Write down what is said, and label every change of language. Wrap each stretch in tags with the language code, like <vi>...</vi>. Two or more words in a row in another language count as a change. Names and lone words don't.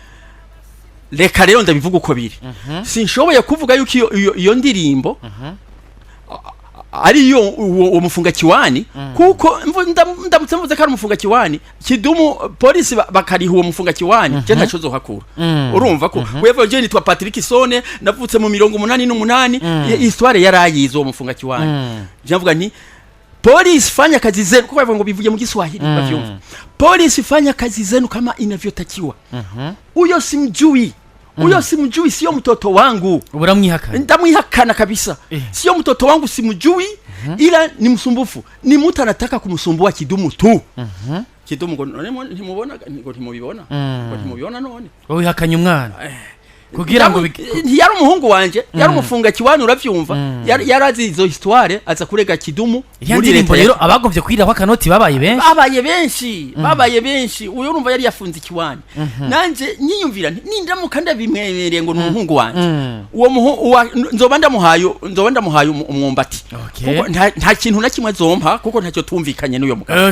<rn>reka rero ndabivuga uko biri sinshoboye kuvuga yuko iyo ndirimbo ari yo uwo mufunga kiwani kuko ndamutse mvuze ko ari umufunga kiwani kidumu polisi bakariha uwo mufunga kiwani je ntaco zohakura urumva ko wewe je nitwa Patrick Sone navutse mu 88 histoire yarayizo uwo mufunga kiwani je mvuga nti</rn> <sw>polisi fanya kazi zenu</sw> <rn>kuko bavuga ngo bivuye mu Kiswahili bavyumva</rn> <sw>polisi fanya kazi zenu kama inavyotakiwa uyo simjui sio mtoto wangu</sw> <rn>uramwihakana</rn> <sw>ndamwihakana kabisa sio mtoto wangu simjui ila ni msumbufu ni mtu anataka kumsumbua kidumu tu kidumu</sw> <rn>ngo ntimubona ngo ntimubibona none wowe hakanye umwana kugira ngo yari umuhungu wanje yari umufunga kiwani uravyumva yarazi izo histoire aza kurega kidumu muri leta rero abagovye kwira kwa kanoti babaye benshi uyo urumva yari yafunze kiwani nanje nyiyumvira nindamuka ndabimwemereye ngo n'umuhungu wanje uwo nzoba ndamuhaye umwumbati kuko nta kintu na kimwe zompa kuko ntacyo tumvikanye n'uyo mugabo</rn>